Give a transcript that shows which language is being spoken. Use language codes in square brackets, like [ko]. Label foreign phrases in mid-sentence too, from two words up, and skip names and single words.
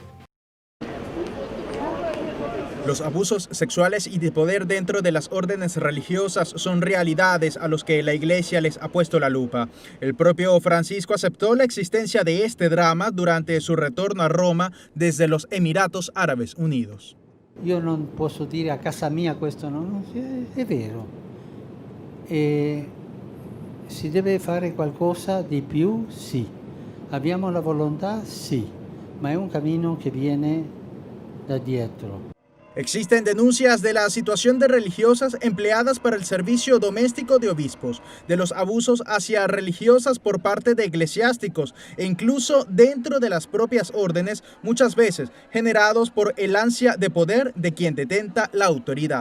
[es] Los abusos sexuales y de poder dentro de las órdenes religiosas son realidades a los que la Iglesia les ha puesto la lupa. El propio Francisco aceptó la existencia de este drama durante su retorno a Roma desde los Emiratos Árabes Unidos. [it] Io non posso dire a casa mia questo, no? È vero. Si deve fare qualcosa di più? Sì. Abbiamo la volontà? Sì. Ma è un cammino che viene da dietro. [es] Existen denuncias de la situación de religiosas empleadas para el servicio doméstico de obispos, de los abusos hacia religiosas por parte de eclesiásticos e incluso dentro de las propias órdenes, muchas veces generados por el ansia de poder de quien detenta la autoridad.